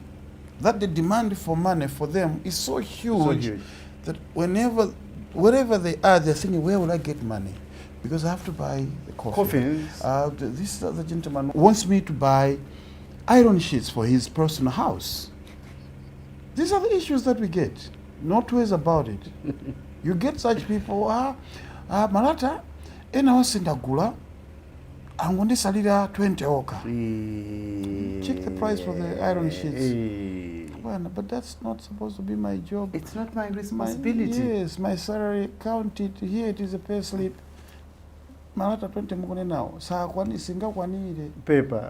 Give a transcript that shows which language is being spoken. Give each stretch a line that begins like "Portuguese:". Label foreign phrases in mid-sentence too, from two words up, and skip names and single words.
English: That the demand for money for them is so huge, that wherever they are, they're thinking, where will I get money? Because I have to buy the coffins. This other gentleman wants me to buy iron sheets for his personal house. These are the issues that we get. No two ways about it. You get such people,
Nyanja: Malata, ena wasindagula, angonde salira 20 oka.
English: Check the price for the iron sheets. Well, but that's not supposed to be my job. It's not my responsibility. Yes, my salary, count it, here it is a pay slip.
Nyanja: Malata 20 mukone now.
English: Paper.